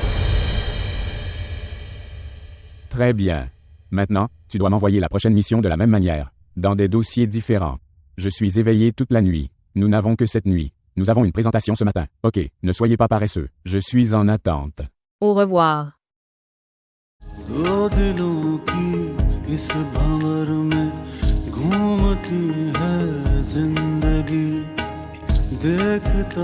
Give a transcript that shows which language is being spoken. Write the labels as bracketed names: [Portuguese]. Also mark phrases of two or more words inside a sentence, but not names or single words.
[French] Très bien. Maintenant, tu dois m'envoyer la prochaine mission de la même manière, dans des dossiers différents. Je suis éveillé toute la nuit. Nous n'avons que cette nuit. Nous avons une présentation ce matin. Ok, ne soyez pas paresseux. Je suis en attente. Au revoir. [Hindi] दो दिलों की इस भंवर में घूमती है जिंदगी देखता